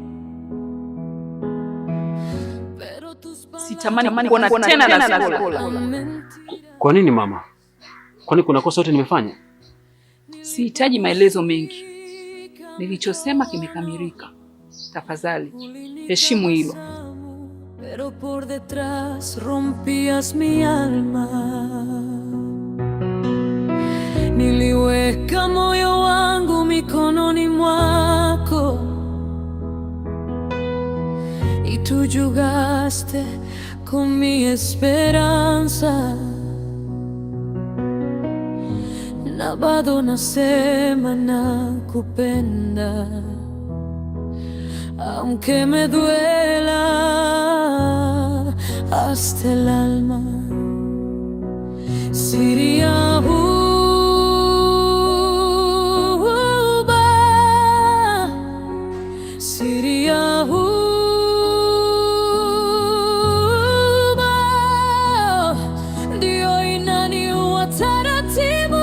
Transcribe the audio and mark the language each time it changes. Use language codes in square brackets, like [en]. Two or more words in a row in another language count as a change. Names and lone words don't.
[sw] Sitamani kuona tena na Skola. Kwa nini mama? Kwani kuna kosa yote nimefanya? Sihitaji maelezo mengi. Nilichosema kimekamilika. Tafadhali heshimu hilo. [es] Pero por detrás rompías mi alma. [sw] Niliweka moyo wangu mikononi mwako, [es] y tú jugaste con mi esperanza. [sw] Na bado nasema nakupenda, [es] aunque me duela hasta el alma. [sw] Siri ya Juba, Siri ya Juba, ndio inaniua taratibu.